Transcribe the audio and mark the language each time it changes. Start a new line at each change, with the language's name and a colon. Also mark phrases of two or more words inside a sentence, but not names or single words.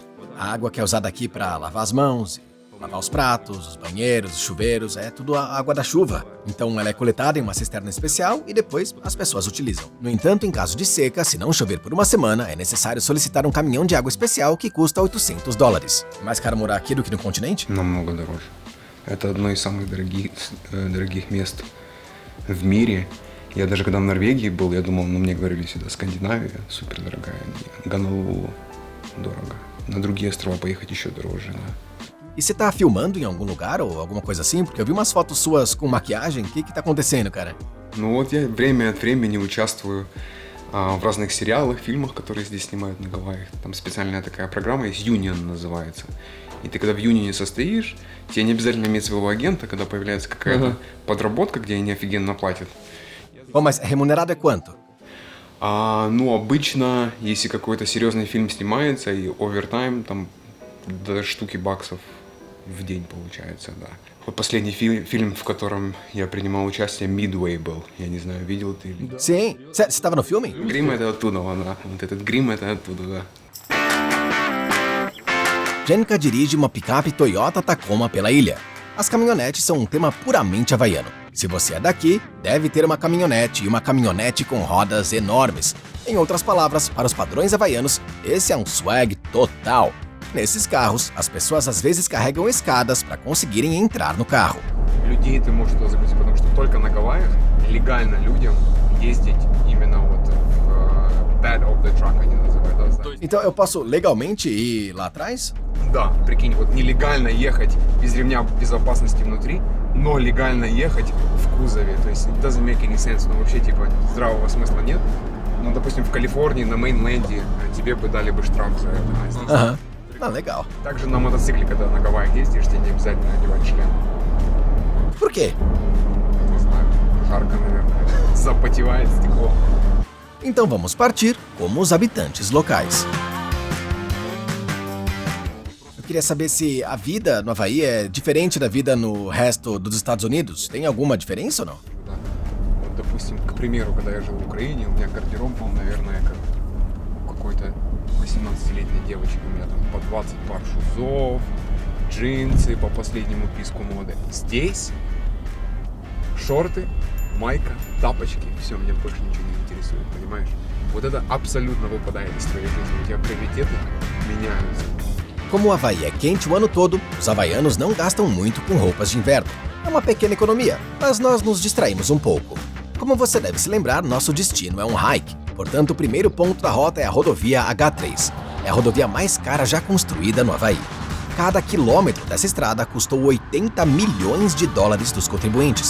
Portuguese: A água que é usada aqui para lavar as mãos, lavar os pratos, os banheiros, os chuveiros, é tudo a água da chuva. Então ela é coletada em uma cisterna especial e depois as pessoas utilizam. No entanto, em caso de seca, se não chover por uma semana, é necessário solicitar um caminhão de água especial que custa $800. Mais caro morar aqui do que no continente?
Russian: Намного дороже. Это одно из самых дорогих мест в мире. Я даже когда в Норвегии был, я думал, мне говорили сюда Скандинавия, супер дорогая. Гонолулу дорого. На другие острова поехать еще дороже, да.
Portuguese: E você tá filmando em algum lugar ou alguma coisa assim? Porque eu vi umas fotos suas com maquiagem. O que tá acontecendo, cara?
Russian: Ну вот я время от времени участвую в разных сериалах, фильмах, которые здесь снимают на Гавайях. Там специальная такая программа есть, Union называется. И ты когда в Union состоишь, тебе не обязательно иметь своего агента, когда появляется какая-то подработка, где они офигенно платят.
Portuguese: Bom, mas remunerado é quanto?
Russian: Ну, обычно, если какой-то серьезный фильм снимается, и овертайм, там до штуки баксов в день получается, да. Вот последний фильм, в котором я принимал участие, Midway был. Я не знаю, видел ты или...
Portuguese: Sim. Você estava no filme?
Russian: Грим это оттуда, да. Вот этот грим это оттуда, да.
Portuguese: Jenka dirige uma picape Toyota Tacoma pela ilha. As caminhonetes são um tema puramente havaiano. Se você é daqui, deve ter uma caminhonete e uma caminhonete com rodas enormes. Em outras palavras, para os padrões havaianos, esse é um swag total. Nesses carros, as pessoas às vezes carregam escadas para conseguirem entrar no carro.
Russian: Людей ты можешь туда загрузить, потому что только на Гавайях легально людям ездить именно вот в
English: bed of the truck
Russian: они называют.
Portuguese: Então eu posso legalmente ir lá atrás?
Russian: Да, прикинь, вот нелегально ехать без ремня безопасности внутри, но легально ехать в кузове. То есть
English: it doesn't make any sense,
Russian: но вообще типа здравого смысла нет. Ну, допустим, в Калифорнии, на Мейнленде тебе бы дали бы штраф за это. А здесь...
Portuguese: Aham. Ah, legal.
Russian: Также на мотоцикле, когда на Гавайях ездишь, тебе не обязательно одевать шлем.
Portuguese: Por quê?
Russian: Не знаю, жарко, наверное. Запотевает стекло.
Portuguese: Então vamos partir como os habitantes locais. Eu queria saber se a vida no Havaí é diferente da vida no resto dos Estados Unidos. Tem alguma diferença ou não?
Russian: Да. Вот, допустим, к примеру, когда я жил в Украине, у меня гардероб был, наверное, как у какой-то 18-летней девочки. У меня там по 20 пар шузов, джинсы по последнему писку моды. Здесь шорты, майка, тапочки. Все, меня больше ничего не интересует, понимаешь? Вот это абсолютно выпадает из твоей жизни. У тебя приоритеты меняются.
Portuguese: Como o Havaí é quente o ano todo, os havaianos não gastam muito com roupas de inverno. É uma pequena economia, mas nós nos distraímos um pouco. Como você deve se lembrar, nosso destino é um hike. Portanto, o primeiro ponto da rota é a rodovia H3. É a rodovia mais cara já construída no Havaí. Cada quilômetro dessa estrada custou 80 milhões de dólares dos contribuintes.